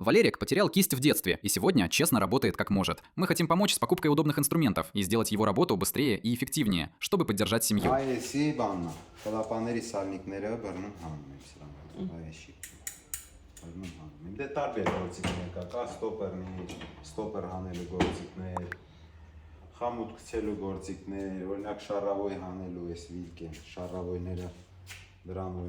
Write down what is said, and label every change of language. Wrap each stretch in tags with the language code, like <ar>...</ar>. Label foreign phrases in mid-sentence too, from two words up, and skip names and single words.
<ru>Валерик потерял кисть в детстве и сегодня честно работает как может. Мы хотим помочь с покупкой удобных инструментов и сделать его работу быстрее и эффективнее, чтобы поддержать семью.</ru> <hy>Դե տարբեր գործիքներ կա ստոպեր հանելու գործիքներ, խամուտ գցելու գործիքներ, օրինակ շարավոյ հանելու էս վիլկեն, շարավոյները դրանով</hy>